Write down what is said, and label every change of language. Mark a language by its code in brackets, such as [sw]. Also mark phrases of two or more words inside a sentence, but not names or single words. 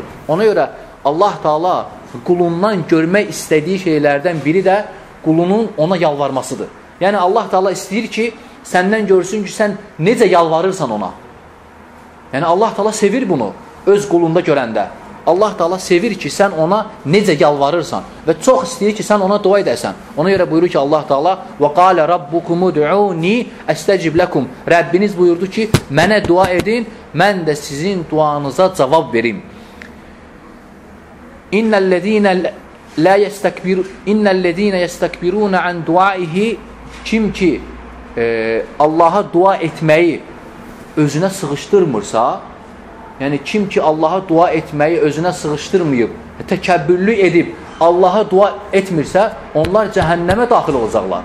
[az] Ona görə Allah Teala qulundan görmək istədiyi şeylərdən biri də qulunun ona yalvarmasıdır. Yəni, Allah Teala istəyir ki, səndən görsün ki, sən necə yalvarırsan ona. Yəni, Allah Teala sevir bunu öz qulunda görəndə. Allah Teala sevir ki, sən ona necə yalvarırsan və çox istəyir ki, sən ona dua edəsən. Ona görə buyurur ki, Allah Teala [ar] وَقَالَ رَبُّكُمُ دُعُونِي أَسْتَجِبْ لَكُمْ [az] Rəbbiniz buyurdu ki, mənə dua edin, mən də sizin duanıza cavab verim. [ar] إن الذين يستكبرون عن دعائي [az] Kim ki, Allaha dua etməyi özünə sığışdırmırsa, yəni kim ki Allaha dua etməyi özünə sığışdırmayıb, təkəbbürlü edib Allaha dua etmirsə, onlar cəhənnəmə daxil olacaqlar.